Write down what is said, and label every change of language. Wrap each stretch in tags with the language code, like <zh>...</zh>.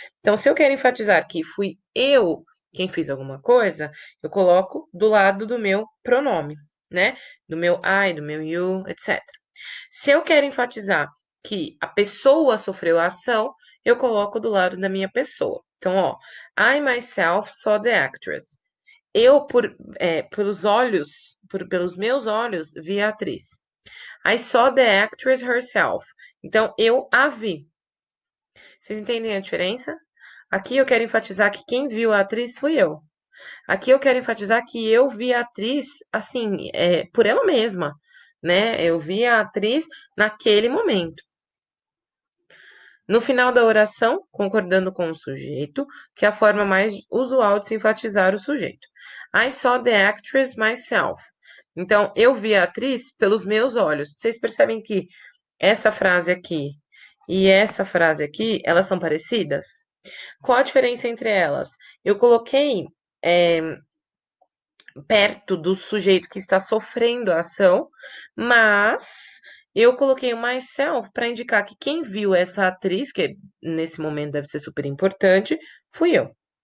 <pt>Então, se eu quero enfatizar que fui eu quem fiz alguma coisa, eu coloco do lado do meu pronome, né? Do meu I, do meu you, etc. Se eu quero enfatizar que a pessoa sofreu a ação, eu coloco do lado da minha pessoa.</pt> <en>Então, ó, I myself saw the actress.</en> <pt>Eu, pelos olhos, pelos meus olhos, vi a atriz.</pt> <en>I saw the actress herself.</en> <pt>Então, eu a vi. Vocês entendem a diferença? Aqui eu quero enfatizar que quem viu a atriz fui eu. Aqui eu quero enfatizar que eu vi a atriz, assim, por ela mesma, né? Eu vi a atriz naquele momento. No final da oração, concordando com o sujeito, que é a forma mais usual de se enfatizar o sujeito.</pt> <en>I saw the actress myself.</en> <pt>Então, eu vi a atriz pelos meus olhos. Vocês percebem que essa frase aqui e essa frase aqui, elas são parecidas? Qual a diferença entre elas? Eu coloquei perto do sujeito que está sofrendo a ação, mas eu coloquei o myself para indicar que quem viu essa atriz, que nesse momento deve ser super importante, fui eu.</pt>